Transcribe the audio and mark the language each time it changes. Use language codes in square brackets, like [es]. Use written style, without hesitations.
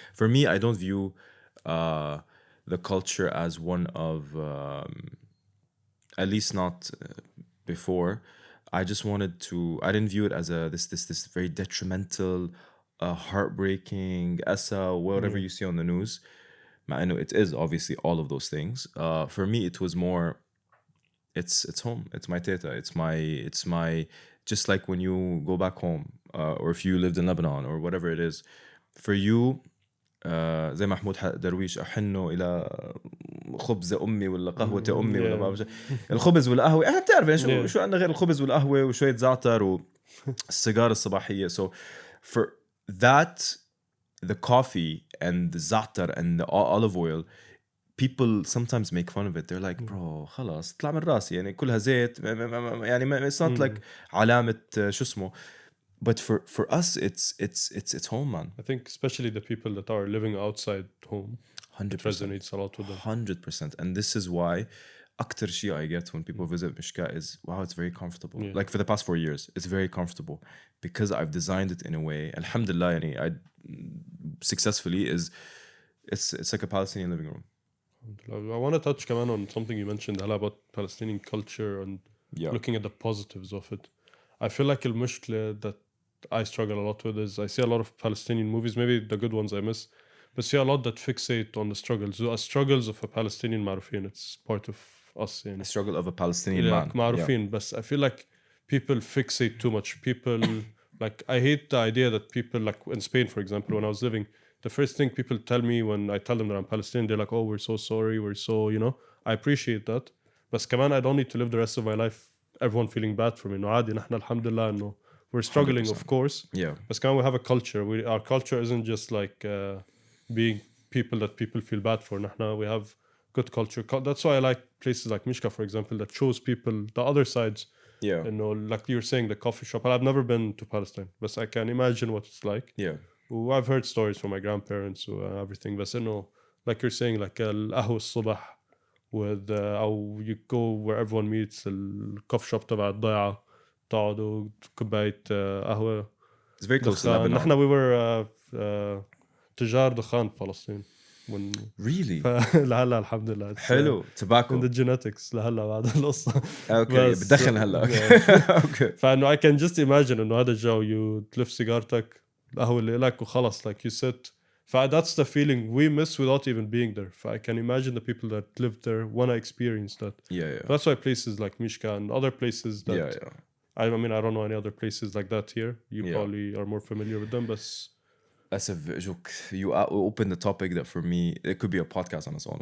[en] For me, I don't view the culture as one of, at least not before. I just wanted to, I didn't view it as this very detrimental, heartbreaking, whatever you see on the news. I know it is obviously all of those things. For me, it was more, it's home. It's my teta. It's my, just like when you go back home, or if you lived in Lebanon or whatever it is, for you, [ar] زي محمود درويش أحن إلى خبز أمي ولا قهوة أمي ولا ما بعرف الخبز والقهوة بتعرف شو عندنا غير الخبز والقهوة وشوية زعتر والسيجارة الصباحية. [en] So for that, the coffee and the za'atar and the olive oil, people sometimes make fun of it. They're like, bro, [ar] خلاص طلع من راسي يعني كلها زيت يعني [en] it's not like [ar] علامة شو اسمه. [en] But for us, it's home, man. I think especially the people that are living outside home, 100%. it resonates a lot with them. 100%. And this is why [ar] أكتر شيء [en] I get when people visit Mishkah is, wow, it's very comfortable. Yeah. Like for the past 4 years, it's very comfortable because I've designed it in a way, alhamdulillah, yani, I successfully it's like a Palestinian living room. I want to touch كمان on something you mentioned about Palestinian culture and looking at the positives of it. I feel like المشكلة that I struggle a lot with is I see a lot of Palestinian movies, maybe the good ones I miss, but see a lot that fixate on the struggles. The struggles of a Palestinian [ar] معروفين. [en] It's part of us. The struggle of a Palestinian man. [ar] معروفين. [en] But I feel like people fixate too much. People, like, I hate the idea that people, like in Spain, for example, when I was living, the first thing people tell me when I tell them that I'm Palestinian, they're like, oh, we're so sorry, we're so, I appreciate that. But كمان I don't need to live the rest of my life everyone feeling bad for me. [ar] No, عادي نحن الحمد لله إنه [en] we're struggling, 100%. Of course. Yeah. But كمان we have a culture. Our culture isn't just like being people that people feel bad for. نحن we have good culture. That's why I like places like Mishkah, for example, that shows people the other sides. Yeah. You know, like you were saying, the coffee shop. I've never been to Palestine, but I can imagine what it's like. Yeah. I've heard stories from my grandparents everything. But you know, like you're saying, like [ar] القهوة الصبح [en] with أو you go where everyone meets [ar] الكوفي شوب تبع الضيعة تقعدوا كوباية قهوة. [en] It's very close to [ar] دخان. [en] Lebanon. [ar] نحن [en] we were [ar] تجار دخان في فلسطين. [en] Really? [ar] لهلا الحمد لله. حلو. Tobacco. [en] In the genetics [ar] لهلا بعد القصة. Okay. بدخن هلا. Okay. فإنه [en] I can just imagine [ar] إنه هذا الجو you تلف سيجارتك القهوة اللي لك وخلص [en] like you sit. That's the feeling we miss without even being there. I can imagine the people that live there want to experience that. Yeah. That's why places like Mishka and other places that Yeah. I mean I don't know any other places like that here. You probably are more familiar with them, but that's a joke. You open the topic that for me it could be a podcast on its own.